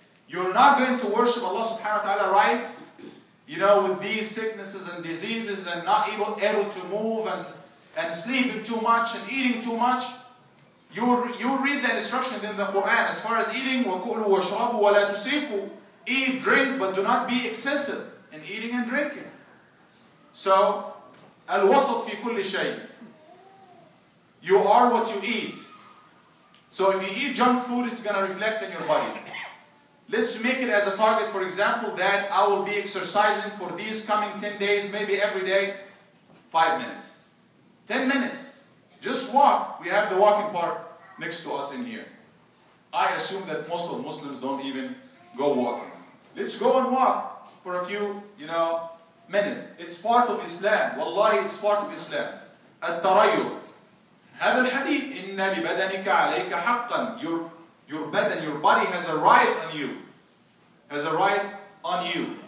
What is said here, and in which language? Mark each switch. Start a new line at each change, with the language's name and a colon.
English: You're not going to worship Allah subhanahu wa ta'ala right, you know, with these sicknesses and diseases, and not able to move, and sleeping too much and eating too much. You read the instruction in the Quran as far as eating.
Arabic: وَكُلُوا وَاشْرَبُوا وَلَا تُسْرِفُوا.
English: Eat, drink, but do not be excessive in eating and drinking.
Arabic: So, الوسط في كل شيء.
English: You are what you eat. So if you eat junk food, it's going to reflect in your body. Let's make it as a target, for example, that I will be exercising for these coming 10 days, maybe every day, 5 minutes. 10 minutes. Just walk. We have the walking park next to us in here. I assume that most of Muslims don't even go walking. Let's go and walk for a few, you know, minutes. It's part of Islam. Wallahi, it's part of Islam.
Arabic: التريض. هذا الحديث إن لبدنك عليك حقا.
English: Your body has a right on you. Has a right on you.